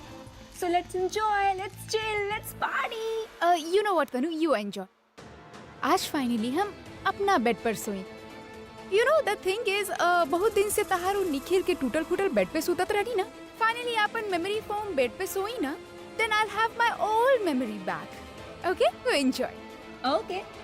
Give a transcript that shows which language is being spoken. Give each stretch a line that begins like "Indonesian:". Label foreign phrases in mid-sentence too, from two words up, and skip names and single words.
English: So let's enjoy, let's chill, let's party. You know what तनु, you enjoy.
Bhojpuri: आज फाइनली हम अपना बेड पर सोए।
English: You know the thing is,
Bhojpuri: बहुत दिन से तहारू निखिल के टूटल फूटल बेड पे सुतत रही ना। फाइनली अपन
English: memory foam bed
Bhojpuri: पे सोई ना,
English: then I'll have my old memory back. Okay, so enjoy. Okay.